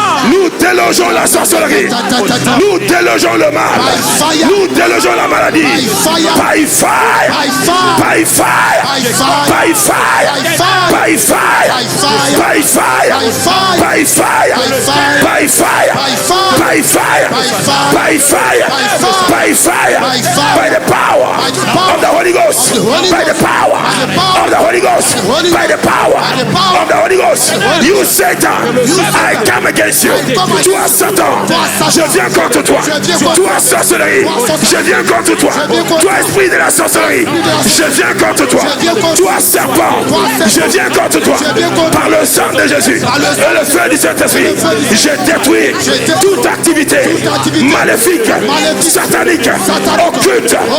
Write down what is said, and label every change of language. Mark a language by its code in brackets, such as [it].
[fr] Nous délogeons la sorcellerie, nous délogeons le mal, nous délogeons la maladie. [en] By fire, by fire, by fire, by fire, by fire, by fire, by fire, by fire, by fire, by fire, by the power of the Holy Ghost, by the power of the Holy Ghost, by the power of the Holy Ghost. You Satan, I come against you. [fr] Toi Satan, je viens contre toi. Toi sorcellerie, je viens contre toi. Toi esprit de la sorcellerie, je viens contre toi. Toi serpent, je viens contre toi. Par le sang de Jésus et le feu du Saint-Esprit, je détruis toute activité maléfique, satanique, occulte.